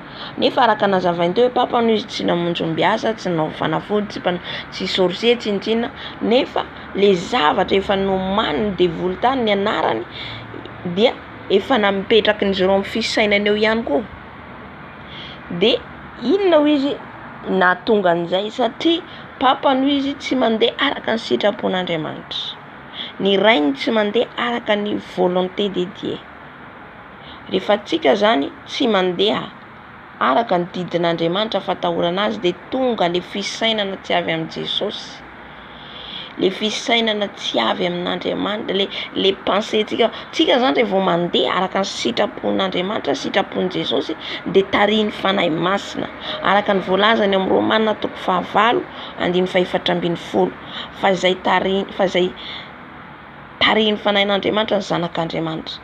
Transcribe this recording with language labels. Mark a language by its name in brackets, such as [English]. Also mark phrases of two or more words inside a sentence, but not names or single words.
[Malagasy] Nefa araka nazavainy teo hoe papany ho izy tsy namonjom-biasa, tsy nanao fanafody, tsy sorcier, tsy intsina, nefa le zavatra efa nomaniny devoly tany ny anarany dia efa napetraky ny zero amin'ny fisainany eo ihany koa. De inona ho izy nahatonga an'izay satria papany ho izy tsy mandeha araka ny sitrapon'Andriamanitra. Ny rainy tsy mandeha araka ny [French] volonté de Dieu. [Malagasy] Rehefa tsika zany tsy mandeha araka ny didin'Andriamanitra fatahorana azy de tonga le fisainana tsy avy amin'ny Jesosy. Le fisainana tsy avy amin'Andriamanitra, le pensée tsika zany rehefa mandeha araka ny sitrapon'Andriamanitra, sitrapon'i Jesosy de tariny fanahy masina araka ny voalazany amin'ny Romanina 5:4-12 fa zay tariny fanahin'Andriamanitra ny zanak'Andriamanitra.